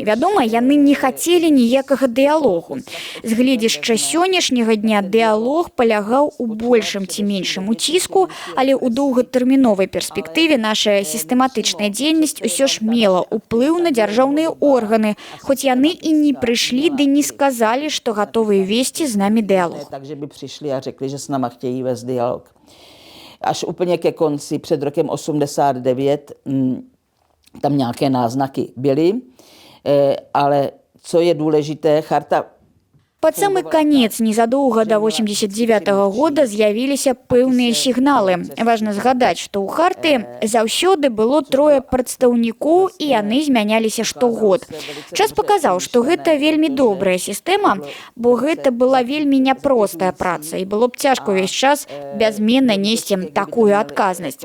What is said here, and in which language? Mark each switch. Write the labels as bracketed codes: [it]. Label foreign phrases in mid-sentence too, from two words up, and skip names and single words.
[be] Вядома, яны не хацелі ніякага дыялогу. З гледзяшча сённяшняга дня дыялог палягаў у большым ці меншым уціску, але ў доўгатэрміновай перспектыве наша сістэматычная дзейнасць усё ж мела ўплыў на дзяржаўныя органы, хоць яны і не прыйшлі ды не сказалі, што гатовыя весці з намі дыялог. [cs] Takže by přišli a řekli, že s náma chtějí vést dialog. Až úplně ke konci, před rokem 89, tam nějaké náznaky byly, ale co je důležité, charta... [be] Пад самы канец незадоўга да 89-го года з'явіліся пэўныя сігналы. Важна згадаць, што ў харты заўсёды было 3 прадстаўнікоў, і яны змяняліся штогод. Час паказаў, што гэта вельмі добрая сістэма, бо гэта была вельмі няпростая праца, і было б цяжка ўвесь час бязменна несці такую адказнасць.